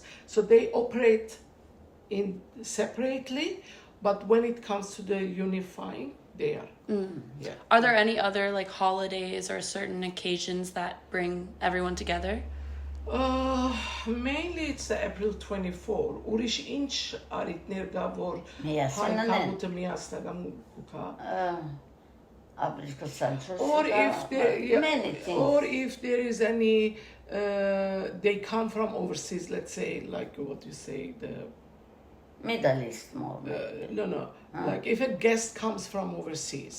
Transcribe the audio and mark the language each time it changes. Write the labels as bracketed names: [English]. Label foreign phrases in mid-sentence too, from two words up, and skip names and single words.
[English] So they operate in separately, but when it comes to the unifying, they are. Yeah. Are there any other like holidays or certain occasions that bring everyone together? Mainly it's the April 24. [Armenian] Ուրիշ ինչ արիտներ կա, որ Միասնան են։ հայկավուտը միասնական կա։ [English] April 24. Or if there, many things. or if there is any, they come from overseas. Let's say, like what you say, the Middle East more. no, like if a guest comes from overseas,